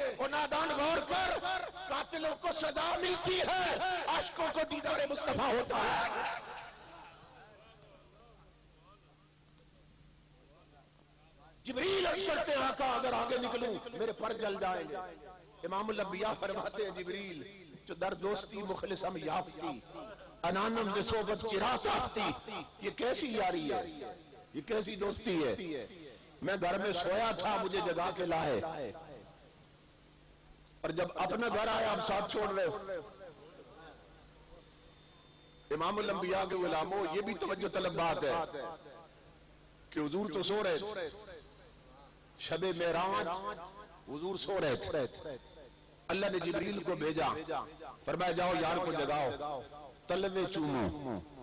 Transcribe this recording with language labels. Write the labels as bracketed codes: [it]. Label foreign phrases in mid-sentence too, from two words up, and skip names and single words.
[ur] اور نادان غور کر، قاتلوں کو سزا ملتی ہے، عاشقوں کو دیدار مصطفیٰ ہوتا ہے۔ جبریل عرض کرتے ہیں آقا اگر آگے نکلوں میرے پر جل جائیں گے۔ [ar] امام الانبیاء [ur] فرماتے ہیں جبریل [fa] جو در دوستی مخلصم یافتی، انانم ز صحبت چرا تافتی، [ur] یہ کیسی یاری ہے، یہ کیسی دوستی ہے؟ میں گھر میں سویا تھا مجھے جگا کے لائے، اور جب اپنا گھر آیا آپ ساتھ چھوڑ رہے ہو۔ [ar] امام الانبیاء [ur] کے غلاموں یہ بھی توجہ طلب بات ہے کہ حضور تو سو رہے تھے، شب معراج حضور سو رہے تھے، اللہ نے جبریل کو بھیجا، فرمایا جاؤ یار کو جگاؤ، تلوے چومو۔